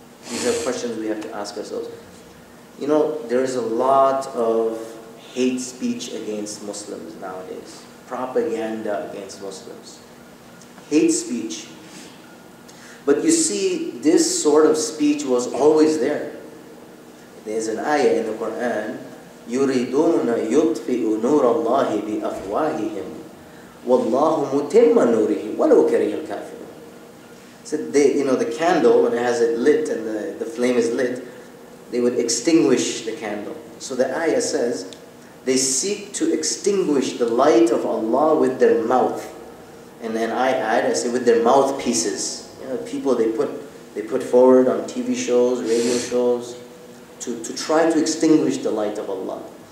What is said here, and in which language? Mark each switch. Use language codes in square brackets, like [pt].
[en] These are questions we have to ask ourselves. There is a lot of hate speech against Muslims nowadays. Propaganda against Muslims. Hate speech. But you see, this sort of speech was always there. There's an ayah in the Quran, [ar] يُرِيدُونَ يُطْفِئُ نُورَ اللَّهِ بِأَفْوَاهِهِمْ وَاللَّهُ مُتِمَّ نُورِهِ وَلَوْ كَرِهَ الْكَافِرُونَ. [en] So the candle, when it has it lit and the flame is lit, they would extinguish the candle. So the ayah says, they seek to extinguish the light of Allah with their mouth. And then I say with their mouthpieces. People they put forward on TV shows, radio shows, to try to extinguish the light of Allah.